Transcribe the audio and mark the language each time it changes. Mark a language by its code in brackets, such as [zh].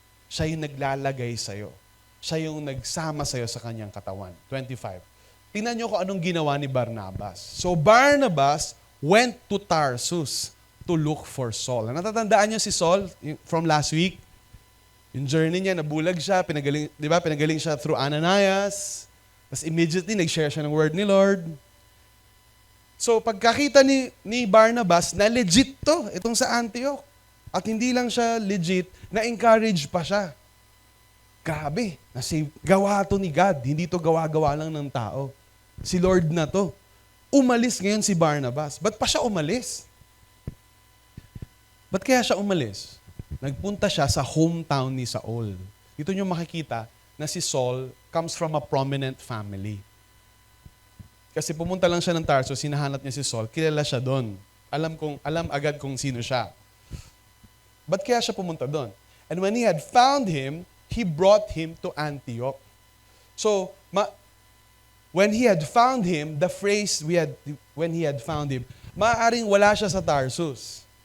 [tl] Siya yung naglalagay sa'yo. Siya yung nagsama sa'yo sa kanyang katawan. 25. Tingnan nyo kung anong ginawa ni Barnabas. [en] So Barnabas went to Tarsus to look for Saul. [tl] Natatandaan nyo si Saul [en] from last week? [tl] Yung journey niya, nabulag siya, pinagaling siya through Ananias. Tapos immediately, nag-share siya ng word ni Lord. So pagkakita ni Barnabas, na legit to, itong sa Antioch. At hindi lang siya legit, na-encourage pa siya. Grabe, gawa to ni God. Hindi to gawa-gawa lang ng tao. Si Lord na to. Umalis ngayon si Barnabas. Ba't pa siya umalis? Ba't kaya siya umalis? Nagpunta siya sa hometown ni Saul. Dito nyo makikita na si Saul [en] comes from a prominent family. [tl] Kasi pumunta lang siya ng Tarsus, hinahanap niya si Saul, kilala siya doon. Alam agad kung sino siya. Ba't kaya siya pumunta doon? [en] And when he had found him, he brought him to Antioch. So, when he had found him, the phrase when he had found him, [tl] maaaring wala siya sa Tarsus.